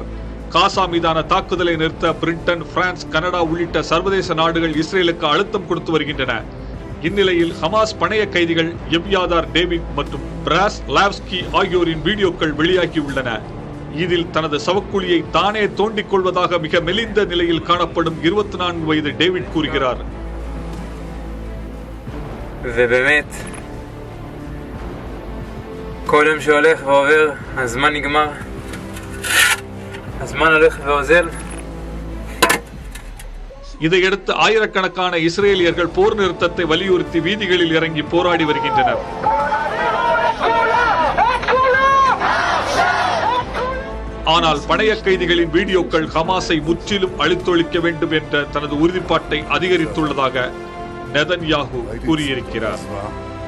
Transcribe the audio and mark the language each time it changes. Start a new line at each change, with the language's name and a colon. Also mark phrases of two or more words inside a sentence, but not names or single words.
Tamil: காசா மீதான தாக்குதலை நிறுத்த பிரிட்டன், பிரான்ஸ், கனடா உள்ளிட்ட சர்வதேச நாடுகள் இஸ்ரேலுக்கு அழுத்தம் கொடுத்து வருகின்றன. இந்நிலையில் ஹமாஸ் பணைய கைதிகள் எவ்யாதார் டேவிட் மற்றும் பிராஸ் லாவ்ஸ்கி ஆகியோரின் வீடியோக்கள் வெளியாகியுள்ளன. இதில் தனது சவக்குழியை தானே தோண்டிக் கொள்வதாக மிக மெலிந்த நிலையில் காணப்படும் 24 வயது டேவிட் கூறுகிறார்.
Hebrew: ובאמת כל יום שהולך ועובר הזמן נגמר, הזמן הולך ואוזל.
Tamil: இதையடுத்து ஆயிரக்கணக்கான இஸ்ரேலியர்கள் போர் நிறுத்தத்தை வலியுறுத்தி வீதிகளில் இறங்கி போராடி வருகின்றனர். ஆனால் பணைய கைதிகளின் வீடியோக்கள் ஹமாஸை முற்றிலும் அழித்தொழிக்க வேண்டும் என்ற தனது உறுதிப்பாட்டை அதிகரித்துள்ளதாக நெதன்யாகு கூறியிருக்கிறார்.